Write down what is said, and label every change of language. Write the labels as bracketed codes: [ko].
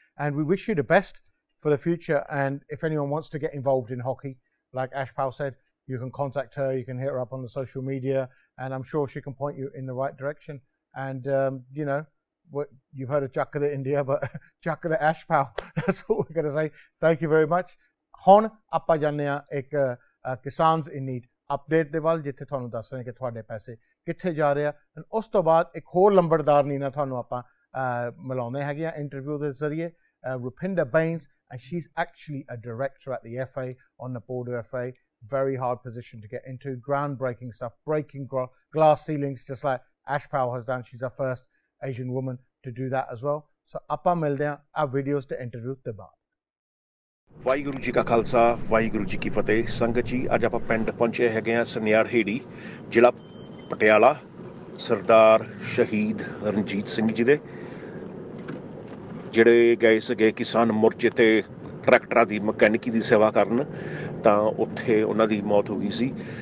[en] And we wish you the best for the future. And if anyone wants to get involved in hockey, like Ashpal said, you can contact her, you can hit her up on the social media, and I'm sure she can point you in the right direction. And, you know, you've heard of Chakka the India, but Chakka the Ashpal, that's what we're going to say. Thank you very much. [pa] ਹੁਣ ਆਪਾਂ ਜਾਣਦੇ ਆ ਇੱਕ ਕਿਸਾਨਸ ਇਨ need update ਦੇ ਵੱਲ, ਜਿੱਥੇ ਤੁਹਾਨੂੰ ਦੱਸ ਰਹੇ ਕਿ ਤੁਹਾਡੇ ਪੈਸੇ ਕਿੱਥੇ ਜਾ ਰਹੇ ਆ। ਉਸ ਤੋਂ ਬਾਅਦ ਇੱਕ ਹੋਰ ਲੰਬੜਦਾਰਨੀ ਨਾਲ ਤੁਹਾਨੂੰ ਆਪਾਂ ਮਿਲਾਉਂਦੇ ਹੈਗੇ ਆ ਇੰਟਰਵਿਊ ਦੇ ਜ਼ਰੀਏ, Rupinder Bains, [en] and she's actually a director at the FA, on the board of FA. Very hard position to get into, groundbreaking stuff, breaking glass ceilings just like Ashpal has done. She's our first Asian woman to do that as well. [pa] So ਆਪਾਂ ਮਿਲਦੇ ਆ ਆ videos ਤੇ interview ਦੇ ਬਾਅਦ। ਵਾਹਿਗੁਰੂ ਜੀ ਕਾ ਖਾਲਸਾ, ਵਾਹਿਗੁਰੂ ਜੀ ਕੀ ਫਤਿਹ। ਸੰਗਤ ਜੀ, ਅੱਜ ਆਪਾਂ ਪਿੰਡ ਪਹੁੰਚੇ ਹੈਗੇ ਆ ਸਨਿਆੜ ਹੇੜੀ, ਜ਼ਿਲ੍ਹਾ ਪਟਿਆਲਾ, ਸਰਦਾਰ ਸ਼ਹੀਦ ਰਣਜੀਤ ਸਿੰਘ ਜੀ ਦੇ, ਜਿਹੜੇ ਗਏ ਸੀਗੇ ਕਿਸਾਨ ਮੋਰਚੇ ਤੇ ਟਰੈਕਟਰਾਂ ਦੀ ਮਕੈਨਿਕੀ ਦੀ ਸੇਵਾ ਕਰਨ, ਤਾਂ ਉੱਥੇ ਉਹਨਾਂ ਦੀ ਮੌਤ ਹੋ ਗਈ ਸੀ।